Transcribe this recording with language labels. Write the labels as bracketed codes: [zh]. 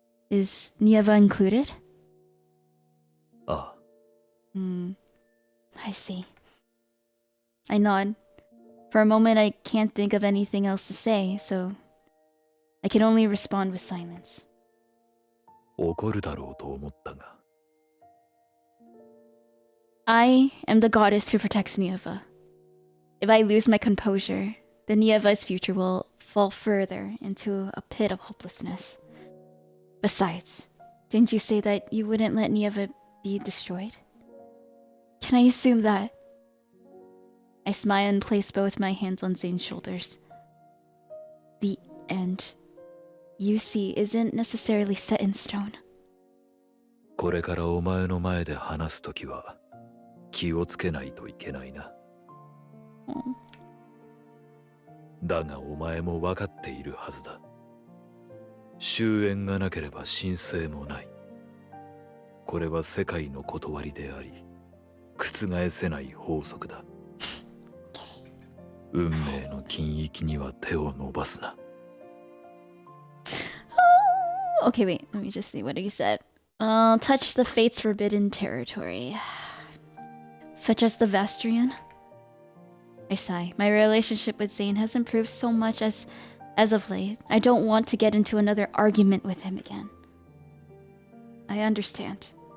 [en] Is Nieva included? Ah. I see. I nod. For a moment I can't think of anything else to say, so I can only respond with silence. [ja] 怒るだろうと思ったが。 [en] I am the goddess who protects Nieva. If I lose my composure, then Nieva's future will fall further into a pit of hopelessness. Besides, didn't you say that you wouldn't let Nieva be destroyed? Can I assume that? I smile and place both my hands on Zayne's shoulders. The end, you see, isn't necessarily set in stone. [ja] これからお前の前で話すときは気をつけないといけないな。だがお前も分かっているはずだ。終焉がなければ神聖もない。これは世界の断りであり、覆せない法則だ。運命の禁域には手を伸ばすな。 [en] Okay, wait, let me just see what he said. Touch the fate's forbidden territory. Such as the Vastrian? I sigh. My relationship with Zayne has improved so much as of late. I don't want to get into another argument with him again. I understand.